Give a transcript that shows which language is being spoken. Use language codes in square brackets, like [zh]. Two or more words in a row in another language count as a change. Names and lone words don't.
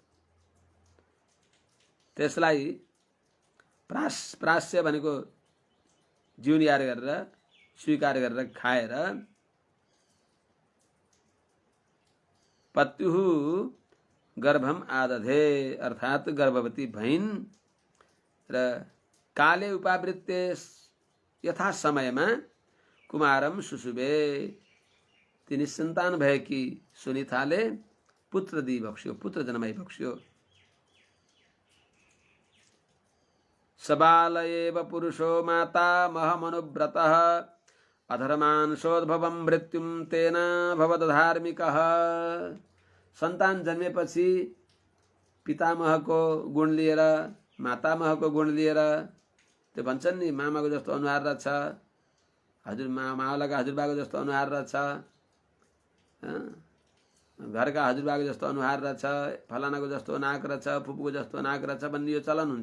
[ne] त्यसलाई प्रास्य भनेको जिउनियार गरेर स्वीकार गरेर खाएर [sa] पत्युहु गर्भम आदधे [ne] अर्थात् गर्भवती भइन् र [sa] काले उपावृत्ते [ne] यथा समयमा [sa] कुमारम सुसुबे [ne] तिनी सन्तान भएकी सुनिताले पुत्र दिइबक्स्यो पुत्र जन्माइबक्स्यो। [sa] सबाल एव पुरुषो माता महमनुव्रतः अधर्मांशोद्भवं मृत्युं तेन भवद धार्मिकः। [ne] सन्तान जन्मेपछि पितामहको गुण लिएर मातामहको गुण लिएर त्यो भन्छन् नि मामाको जस्तो अनुहार रहेछ, हजुर मावलाका हजुरबाको जस्तो अनुहार रहेछ, घरका हजुरबाको जस्तो अनुहार रहेछ, फलानाको जस्तो नाक रहेछ, फुपूको जस्तो नाक रहेछ भन्ने यो चलन हुन्छ।